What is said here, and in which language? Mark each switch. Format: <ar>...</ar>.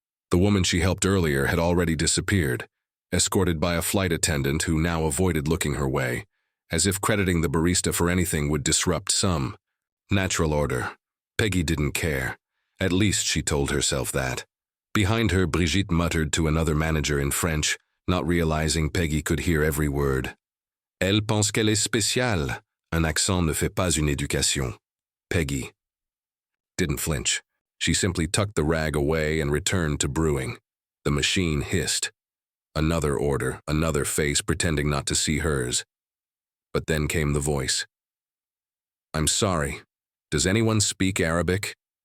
<en>The woman she helped earlier had already disappeared, escorted by a flight attendant who now avoided looking her way, as if crediting the barista for anything would disrupt some natural order. Peggy didn't care. At least she told herself that. Behind her, Brigitte muttered to another manager in French, not realizing Peggy could hear every word.</en> <fr>Elle pense qu'elle est spéciale. Un accent ne fait pas une éducation.</fr> <en>Peggy didn't flinch. She simply tucked the rag away and returned to brewing. The machine hissed. Another order, another face pretending not to see hers. But then came the voice. "I'm sorry. Does anyone speak Arabic?"</en>